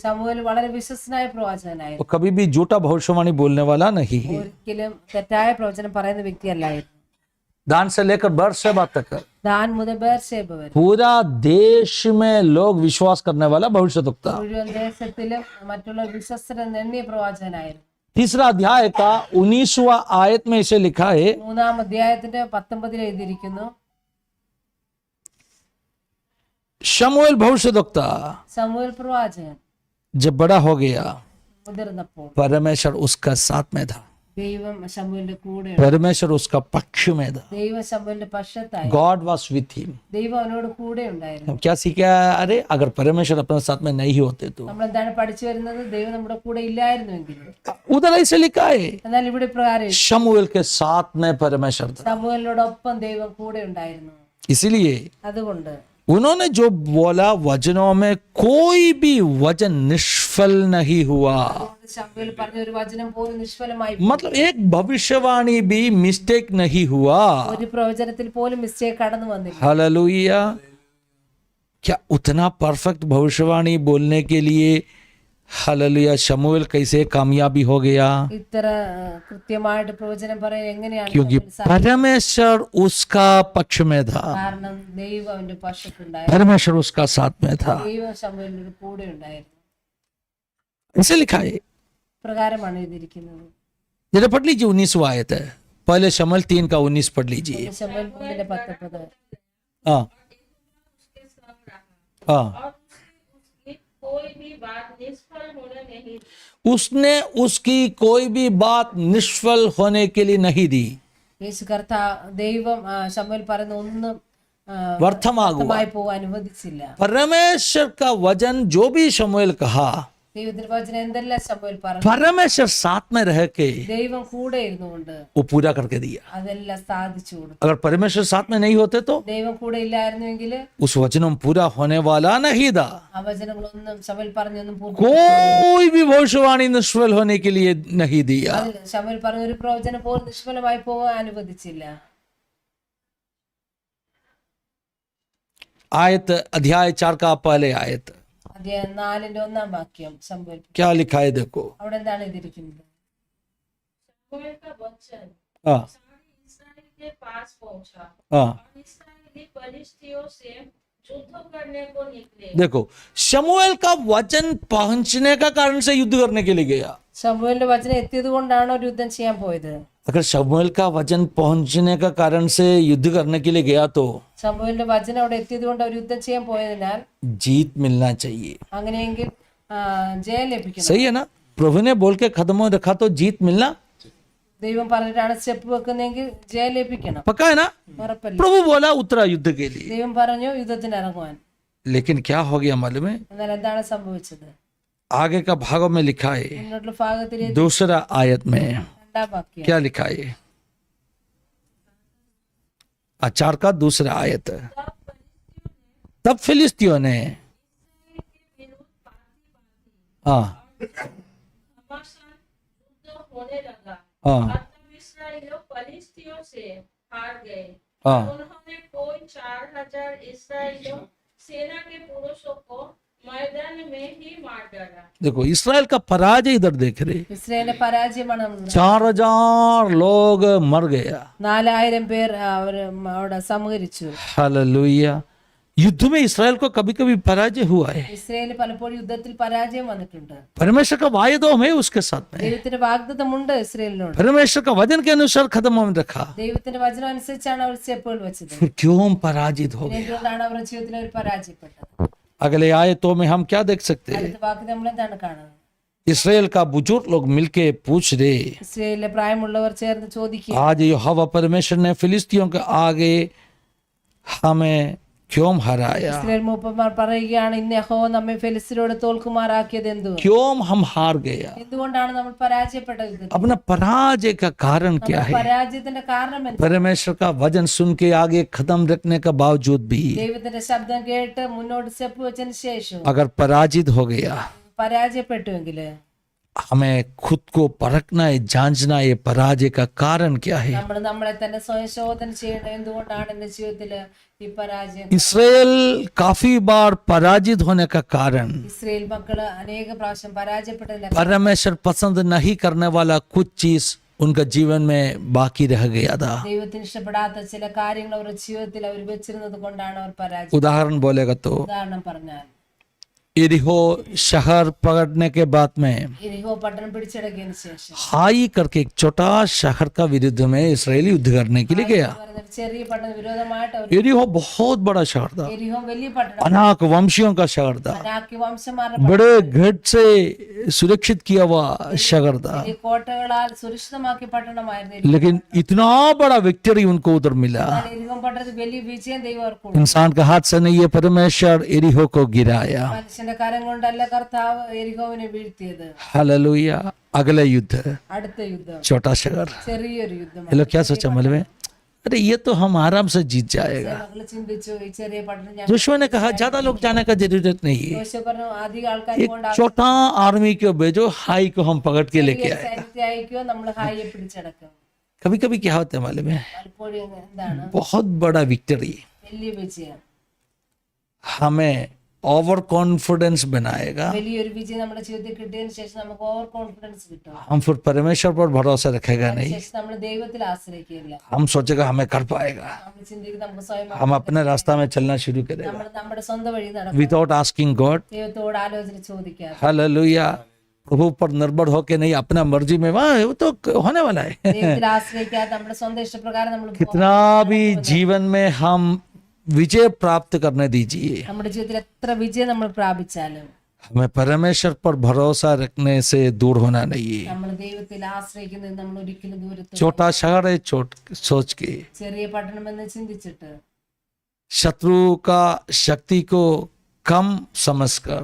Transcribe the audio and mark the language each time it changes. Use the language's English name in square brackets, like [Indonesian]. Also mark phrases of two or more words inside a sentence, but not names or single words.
[Malayalam] ശമൂവേൽ വളരെ വിശ്വസനായ പ്രവാചകനായിരുന്നു. [Hindi] वो कभी भी झूठा भविष्यवाणी बोलने वाला नहीं है. [Malayalam] ഒരിക്കലും തെറ്റായ പ്രവചനം പറയുന്ന വ്യക്തിയല്ലായിരുന്നു. [Hindi] दान से लेकर बर्शेबा तक [Malayalam] ദാൻ മുതൽ ബേർശേബ വരെ [Hindi] पूरा देश में लोग विश्वास करने वाला भविष्यवक्ता. [Malayalam] മുഴുവൻ ദേശത്തിലും മറ്റുള്ള വിശ്വസ്തരെ എണ്ണിയ പ്രവാചകനായിരുന്നു. [Hindi] तीसरा अध्याय का 19वां आयत में इसे लिखा है [Malayalam] 3-ാം അധ്യായത്തിന്റെ 19 എഴുതിയിരിക്കുന്നു. [Hindi] शमूएल भविष्यवक्ता [Malayalam] ശമൂവേൽ പ്രവാചകൻ [Hindi] जब बड़ा हो गया [Malayalam] മുതിർന്നപ്പോൾ [Hindi] परमेश्वर उसका साथ में था. [Malayalam] ദൈവം ശമൂവേലിന്റെ കൂടെ [Hindi] परमेश्वर उसका पक्ष में था. [Malayalam] ദൈവം ശമൂവേലിന്റെ പക്ഷത്തായി. [English] God was with him. [Malayalam] ദൈവം അവനോട് കൂടെ ഉണ്ടായിരുന്നു. [Hindi] क्या सीखा? अरे अगर परमेश्वर अपने साथ में नहीं होते तो [Malayalam] നമ്മൾ എന്താണ് പഠിച്ചു വരുന്നത്? ദൈവം നമ്മുടെ കൂടെ ഇല്ലായിരുന്നുവെങ്കിൽ. [Hindi] उधर ऐसे लिखा है [Malayalam] എന്നാൽ ഇവിടെ പ്രകാരം [Hindi] शमूएल के साथ में परमेश्वर था. [Malayalam] ശമൂവേലിനോടൊപ്പം ദൈവം കൂടെ ഉണ്ടായിരുന്നു. [Hindi] इसीलिए [Malayalam] അതുകൊണ്ട് [Hindi] उन्होंने जो बोला वचनों में कोई भी वचन निष्फल नहीं हुआ. [Malayalam] ശമൂവേൽ പറഞ്ഞ ഒരു വചനം പോലും നിഷ്ഫലമായി. [Hindi] मतलब एक भविष्यवाणी भी मिस्टेक नहीं हुआ. [Malayalam] ഒരു പ്രവചനത്തിൽ പോലും മിസ്റ്റേക്ക് കടന്നു വന്നില്ല. [Hindi] हालेलुया. क्या उतना परफेक्ट भविष्यवाणी बोलने के लिए हालेलुया शमूएल कैसे कामयाबी हो गया? [Malayalam] ഇത്ര കൃത്യമായിട്ട് പ്രവചനം പറയാൻ എങ്ങനെയാണ് [Hindi] क्योंकि परमेश्वर उसका पक्ष में था. [Malayalam] കാരണം ദൈവം അവന്റെ പക്ഷത്തുണ്ടായിരുന്നു. [Hindi] परमेश्वर उसका साथ में था. [Malayalam] ദൈവം ശമൂവേലിന്റെ കൂടെ ഉണ്ടായിരുന്നു. [Hindi] ऐसे लिखा है. [Malayalam] പ്രകാരമാണ് എഴുതിയിരിക്കുന്നത്. [Hindi] जरा पढ़ लीजिए 19वां आयत है. पहले शमूएल 3 का 19 पढ़ लीजिए. [Malayalam] ശമൂവേൽ 3:19 [Hindi] हाँ हाँ. कोई भी बात निष्फल होने नहीं दी। उसने उसकी कोई भी बात निष्फल होने के लिए नहीं दी. [Malayalam] യേശു ദൈവം ശമൂവേൽ പറയുന്ന ഒന്നും व्यर्थमागुआ. വ്യർത്ഥമായി പോകാൻ അനുവദിച്ചില്ല. [Hindi] परमेश्वर का वचन जो भी शमूएल कहा [Malayalam] ദൈവത്തിന്റെ വചനം എന്തെല്ലാം ശമൂവേൽ പറഞ്ഞു, [Hindi] परमेश्वर साथ में रह के [Malayalam] ദൈവം കൂടെ ഇരുന്നുകൊണ്ട് [Hindi] वो पूरा करके दिया. [Malayalam] അതെല്ലാം സാധിച്ചു കൊടുത്തു. [Hindi] अगर परमेश्वर साथ में नहीं होते तो [Malayalam] ദൈവം കൂടെ ഇല്ലായിരുന്നുവെങ്കിൽ [Hindi] उस वचनों में पूरा होने वाला नहीं था. [Malayalam] ആ വചനങ്ങളൊന്നും ശമൂവേൽ പറഞ്ഞൊന്നും [Hindi] कोई भी भविष्यवाणी निष्फल होने के लिए नहीं दिया. [Malayalam] ശമൂവേൽ പറഞ്ഞ ഒരു പ്രവചനം പോലും നിഷ്ഫലമായി പോകാൻ അനുവദിച്ചില്ല. [Hindi] आयत अध्याय 4 का पहले आयत [Malayalam] അധ്യായം 4-ന്റെ 1-ാം വാക്യം ശമൂവേൽ [Hindi] क्या लिखा है देखो. [Malayalam] അവിടെ എന്താണ് എഴുതിയിരിക്കുന്നത്? [Hindi] शमूएल का वचन हाँ सारे इस्राएल के पास पहुंचा हाँ. और इस्राएली फलिस्तियों से युद्ध करने को निकले। देखो शमूएल का वचन पहुंचने का कारण से युद्ध करने के लिए गया. [Malayalam] ശമൂവേലിന്റെ വചനം എത്തിയത് കൊണ്ടാണ് ഒരു യുദ്ധം ചെയ്യാൻ പോയത്. [Hindi] अगर शमूएल का वचन पहुंचने का कारण से युद्ध करने के लिए गया तो [Malayalam] ശമൂവേലിന്റെ വചനം അവിടെ എത്തിയത് കൊണ്ട് അവർ യുദ്ധം ചെയ്യാൻ പോയതിനാൽ [Hindi] जीत मिलना चाहिए. [Malayalam] അങ്ങനെയെങ്കിൽ ജയം ലഭിക്കണം. [Hindi] सही है ना? प्रभु ने बोल के खत्म हो रखा तो जीत मिलना [Malayalam] ദൈവം പറഞ്ഞിട്ടാണ് സ്റ്റെപ്പ് വെക്കുന്നെങ്കിൽ ജയം ലഭിക്കണം. [Hindi] पक्का है ना? [Malayalam] ഉറപ്പല്ല. [Hindi] प्रभु बोला उतरा युद्ध के लिए. [Malayalam] ദൈവം പറഞ്ഞു യുദ്ധത്തിന് ഇറങ്ങുവാൻ. [Hindi] लेकिन क्या हो गया मालूम है? [Malayalam] എന്നാൽ എന്താണ് സംഭവിച്ചത്? [Hindi] आगे का भागों में लिखा है [Malayalam] മുന്നോട്ടുള്ള ഭാഗത്തിൽ [Hindi] दूसरा आयत में [Malayalam] 2-ാം വാക്യം [Hindi] क्या लिखा है? 4 का दूसरा आयत. तब फिलिस्तियों ने हाँ घमासान युद्ध होने लगा हाँ और तब इस्राएलियों फलिस्तियों से हार गए। हाँ उन्होंने कोई 4000 इस्राएलियों सेना के पुरुषों को मैदान में ही मार डाला। देखो इस्राएल का पराजय इधर देख रहे, [Malayalam] ഇസ്രായേലിന്റെ പരാജയമാണ് നമ്മൾ [Hindi] 4000 लोग मर गया। [Malayalam] 4000 പേർ അവര് അവിടെ സംഹരിച്ചു. [Hindi] हालेलुया। युद्ध में इस्राएल को कभी कभी पराजय हुआ है। [Malayalam] ഇസ്രായേൽ പലപ്പോഴും യുദ്ധത്തിൽ പരാജയം വന്നിട്ടുണ്ട്. [Hindi] परमेश्वर का वायदा है उसके साथ में, [Malayalam] ദൈവത്തിന്റെ വാഗ്ദത്തമുണ്ട് ഇസ്രായേലിനോട്. [Hindi] परमेश्वर का वचन के अनुसार खत्म में रखा, [Malayalam] ദൈവത്തിന്റെ വചനം അനുസരിച്ചാണ് അവർ സ്റ്റെപ്പുകൾ വെച്ചത്. [Hindi] फिर क्यों पराजित हो गया? [Malayalam] എന്തുകൊണ്ടാണ് അവരുടെ ജീവിതത്തിൽ അവർ പരാജയപ്പെട്ടത്? [Hindi] अगले आयतों में हम क्या देख सकते हैं? [Malayalam] അടുത്ത വാക്യം നമ്മൾ എന്താണ് കാണുന്നത്? [Hindi] इसराइल का बुजुर्ग लोग मिलके पूछ रहे, [Malayalam] ഇസ്രായേലിലെ പ്രായമുള്ളവർ ചേർന്ന് ചോദിക്കുക, [Hindi] आज यहोवा परमेश्वर ने फिलिस्तियों के आगे हमें क्यों हराया? [Malayalam] ഇസ്രായേൽ മൂപ്പന്മാർ പറയുകയാണ്, ഇന്ന് യഹോവ നമ്മെ ഫെലിസ്ത്യരോട് തോൽക്കുമാറാക്കിയത് എന്തുകൊണ്ട്? [Hindi] क्यों हम हार गया? [Malayalam] എന്തുകൊണ്ടാണ് നമ്മൾ പരാജയപ്പെട്ടത്? യുദ്ധത്തിൽ? [Hindi] अपना पराजय का कारण क्या है? [Malayalam] പരാജയത്തിന്റെ കാരണം എന്ത്? [Hindi] परमेश्वर का वचन सुन के आगे खत्म रखने का बावजूद भी [Malayalam] ദൈവത്തിന്റെ ശബ്ദം കേട്ട് മുന്നോട്ട് സ്റ്റെപ്പ് വെച്ചതിന് ശേഷം [Hindi] अगर पराजित हो गया, [Malayalam] പരാജയപ്പെട്ടുവെങ്കിൽ [Hindi] हमें खुद को परखना है, जांचना है, पराजय का कारण क्या है। [Malayalam] നമ്മൾ നമ്മളെ തന്നെ സ്വയം ശോധന ചെയ്യണം. എന്തുകൊണ്ടാണ് എന്റെ ജീവിതത്തില് ഈ പരാജയം? [Hindi] इसराइल काफी बार पराजित होने का कारण [Malayalam] ഇസ്രായേൽ മക്കള് അനേക പ്രാവശ്യം പരാജയപ്പെട്ടതിന്റെ [Hindi] परमेश्वर पसंद नहीं करने वाला कुछ चीज उनका जीवन में बाकी रह गया था। [Malayalam] ദൈവത്തിന് ഇഷ്ടപ്പെടാത്ത ചില കാര്യങ്ങൾ അവരുടെ ജീവിതത്തിൽ അവർ വെച്ചിരുന്നത് കൊണ്ടാണ് അവർ പരാജയം. [Hindi] उदाहरण बोलेगा तो [Malayalam] ഉദാഹരണം പറഞ്ഞാൽ [Hindi] यरीहो शहर पकड़ने के बाद में [Malayalam] യെരിഹോ പട്ടണം പിടിച്ചടക്കിയതിനു ശേഷം [Hindi] हाई करके एक छोटा शहर का विरुद्ध में इसराइली युद्ध करने के लिए गया। [Malayalam] പറഞ്ഞൊരു ചെറിയ പട്ടണ വിരോധമായിട്ട് അവർ [Hindi] यरीहो बहुत बड़ा शहर था, [Malayalam] യെരിഹോ വലിയ പട്ടണം, [Hindi] अनाक वंशियों का शहर था, [Malayalam] അനാക്കി വംശമാരുടെ [Hindi] बड़े घट से सुरक्षित किया हुआ शहर था, [Malayalam] ഈ കോട്ടകളാൽ സുരക്ഷിതമാക്കിയ പട്ടണമായിരുന്നു. [Hindi] लेकिन इतना बड़ा विक्ट्री उनको उधर मिला। [Malayalam] യെരിഹോ പട്ടണത്തിൽ വലിയ വിജയം ദൈവം അവർക്ക് കൊടുത്തു. [Hindi] इंसान का हाथ से नहीं, ये परमेश्वर यरीहो को गिराया। [Malayalam] മനുഷ്യന്റെ കരം കൊണ്ടല്ല കർത്താവ് യെരിഹോവിനെ വീഴ്ത്തിയത്. [Hindi] हालेलुया। अगला युद्ध, [Malayalam] അടുത്ത യുദ്ധം [Hindi] छोटा शहर। [Malayalam] ചെറിയൊരു യുദ്ധം. [Hindi] ये लोग क्या सोचा मालूम है? अरे ये तो हम आराम से जीत जाएगा। [Malayalam] മക്കള് ചിന്തിച്ചു, ഈ ചെറിയ പട്ടണം ഞാൻ [Hindi] जोशुआ ने कहा ज्यादा लोग जाने का जरूरत नहीं है, [Malayalam] യോശുവ പറഞ്ഞു, അധിക ആൾക്കാർ [Hindi] एक छोटा आर्मी को भेजो, हाई को हम पकड़ के लेके आए। [Malayalam] സൈന്യത്തെ അയക്കുകയോ നമ്മൾ ഹായിയെ പിടിച്ചടക്കും. [Hindi] कभी कभी क्या होता है मालूम है? [Malayalam] പലപ്പോഴും എന്താണ് [Hindi] बहुत बड़ा विक्ट्री [Malayalam] വലിയ വിജയം, [Hindi] हमें [English] over confidence [Hindi] बनाएगा, [Malayalam] വലിയൊരു വിജയം നമ്മുടെ ജീവിതത്തിൽ കിട്ടിയതിനു ശേഷം നമുക്ക് [English] over confidence [Malayalam] കിട്ടും. [Hindi] हम फिर परमेश्वर पर भरोसा रखेगा नहीं, [Malayalam] ശേഷം നമ്മൾ ദൈവത്തിൽ ആശ്രയിക്കില്ല. [Hindi] हम सोचेगा हमें कर पाएगा, [Malayalam] നമ്മൾ ചിന്തിക്കും നമുക്ക് സ്വയം [Hindi] हम अपने रास्ता में चलना शुरू करेगा [Malayalam] നമ്മൾ നമ്മുടെ സ്വന്തം വഴി നടക്കും. [English] without asking God. [Malayalam] ദൈവത്തോട് ആലോചന ചോദിക്കാതെ [Hindi] हालेलुया। प्रभु पर निर्भर होके नहीं, अपना मर्जी में, वाह वो तो होने वाला है। [Malayalam] ദൈവത്തിൽ ആശ്രയിക്കാതെ നമ്മുടെ സ്വന്തം ഇഷ്ടപ്രകാരം നമ്മൾ [Hindi] कितना भी जीवन में हम विजय प्राप्त करने दीजिए, [Malayalam] നമ്മുടെ ജീവിതത്തിൽ എത്ര വിജയം നമ്മൾ പ്രാപിച്ചാലും [Hindi] हमें परमेश्वर पर भरोसा रखने से दूर होना नहीं है। [Malayalam] നമ്മൾ ദൈവത്തിൽ ആശ്രയിക്കുന്നത് നമ്മൾ ഒരിക്കലും ദൂരത്ത് [Hindi] छोटा शहर है सोच के, [Malayalam] ചെറിയ പട്ടണമെന്ന് ചിന്തിച്ചിട്ട് [Hindi] शत्रु का शक्ति को कम समझकर